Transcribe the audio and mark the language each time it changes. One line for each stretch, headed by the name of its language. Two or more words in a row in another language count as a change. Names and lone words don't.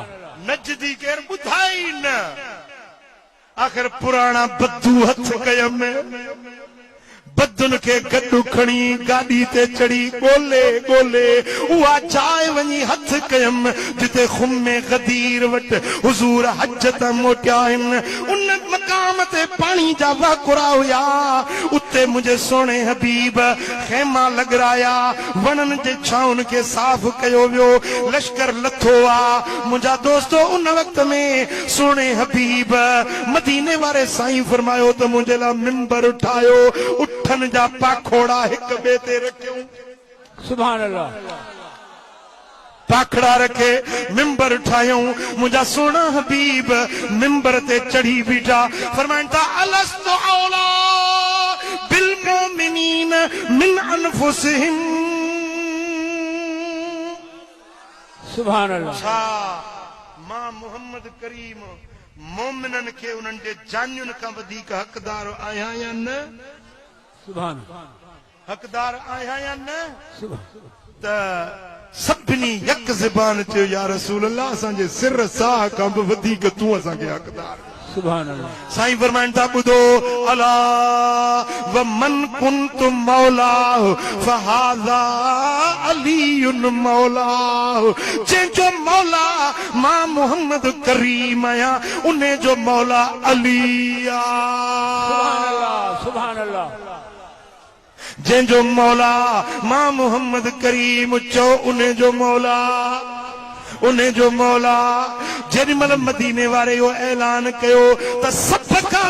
Sindhi: नजदी केरु ॿुधाई न, आख़िर पुराणा बद्दू हथ कयमि, बदुन खे गॾु खणी गाॾी ते चढ़ी ॻोल्हे ॻोल्हे उहा जाइ वञी हथ कयमि जिते खुमे गदीर वटि हुज़ूर हज तां मोटिया आहिनि। उन मक़ाम ते पाण पानी जा वाकुरा हुया उत्ते मुझे सोने हबीब खेमा लगराया वणन जे छाउन के साफ कयो वियो लश्कर लथो आ मुंहिंजा दोस्तो उन वक्त में सोने हबीब मदीने वारे साईं फरमायो त मुंहिंजे लाइ मिंबर उठायो उठन जा पाखोड़ा हिक ॿिए ते रखियूं
Arabic: سبحان الله
Sindhi: पाखड़ा रखे मिंबर उठायूं मुंहिंजा सोना हबीब मिंबर ते चढ़ी बीठा फरमाइनि था
Arabic: ألست أولى بالمؤمنين من أنفسهم سبحان الله
Sindhi: छा मां मोहम्मद करीम मोमिनन खे उन्हनि जे जानियुनि खां वधीक हक़दार आहियां या न
Arabic: सुभान
Sindhi: हक़दार आहियां या न
Arabic: सुभान
Sindhi: त सभिनी यक ज़बान चयो
Arabic: يا رسول الله
Sindhi: असांजे सिर साह खां बि वधीक तूं असांखे हक़दार
Arabic: سبحان الله
Sindhi: साईं फरमाइनि था ॿुधो
Arabic: ألا ومن كنت مولا فهذا علي مولا
Sindhi: जंहिंजो मौला मां मोहम्मद करीम आहियां उन जो मौला अली आहे
Arabic: سبحان الله
Sindhi: जंहिंजो मौला मां मोहम्मद करीम चओ उन जो मौला उन जो मौला जेॾीमहिल मदीने वारे इहो ऐलान कयो त सभ खां